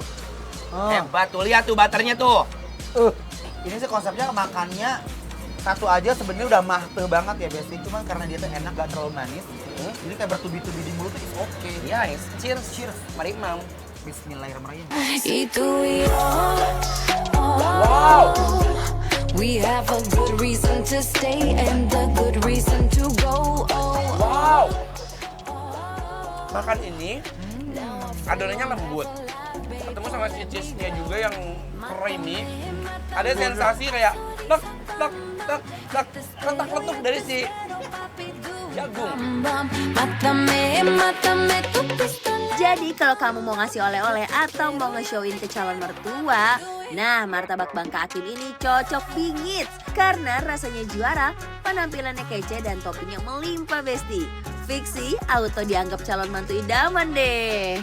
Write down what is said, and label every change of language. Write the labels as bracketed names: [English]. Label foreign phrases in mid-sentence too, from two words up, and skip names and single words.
[Indonesian] Hebat tuh, lihat tuh butternya tuh. Ini sih konsepnya makannya satu aja sebenarnya udah mateh banget ya Besti. Cuman karena dia tuh enak gak terlalu manis. Jadi kayak bertubi-tubi di mulut tuh oke. [English] Yes, cheers, cheers. [Indonesian] Mari Mam. [Arabic] Bismillahirrahmanirrahim. [English] Wow. We have a good reason to stay and a good reason to go. Wow. [Indonesian] Makan ini adonannya lembut. Ketemu sama si cheese-nya juga yang creamy. Ada sensasi kayak tek tek tek tek letak-letuk dari si jagung. [Spanish] Mátame, mátame tu pistola. [Indonesian] Jadi kalau kamu mau ngasih oleh-oleh atau mau nge-showin ke calon mertua, nah martabak Bangka Akim ini cocok bingit karena rasanya juara, penampilannya kece dan toppingnya melimpah Besti. Fiksi auto dianggap calon mantu idaman deh.